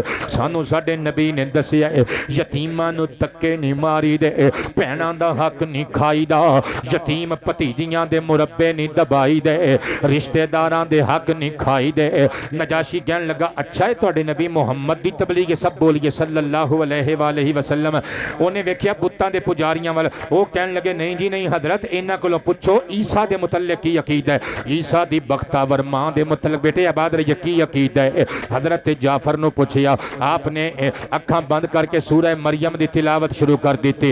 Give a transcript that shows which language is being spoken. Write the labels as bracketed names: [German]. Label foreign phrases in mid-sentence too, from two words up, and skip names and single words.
[Punjabi] سانو ساڈے نبی نے دسیا ہے یتیماں نو دھکے نہیں ماری دے، بھیناں دا حق نہیں کھائیدا، یتیم بھتیجیاں دے مربعے نہیں دبائی دے، رشتہ داراں دے حق نہیں کھائی دے. نجاشی کہن لگا اچھا ہے تہاڈے نبی محمد دی تبلیغ سب بولیے [Arabic] صلى الله عليه وسلم. [Punjabi] انہیں ویکھیا بتاں دے پجاریاں وال، وہ کہن لگے نہیں جی نہیں حضرت انہاں کولوں پچھو عیسیٰ دے متعلق کی عقیدہ ہے، عیسیٰ دی بختاور ماں دے متعلق بیٹے آباد رہیے کی عقیدہ ہے. حضرت جعفر نو پچھیا، آپنے اکھاں بند کرکے سورہ مریم دی تلاوت شروع کر دی.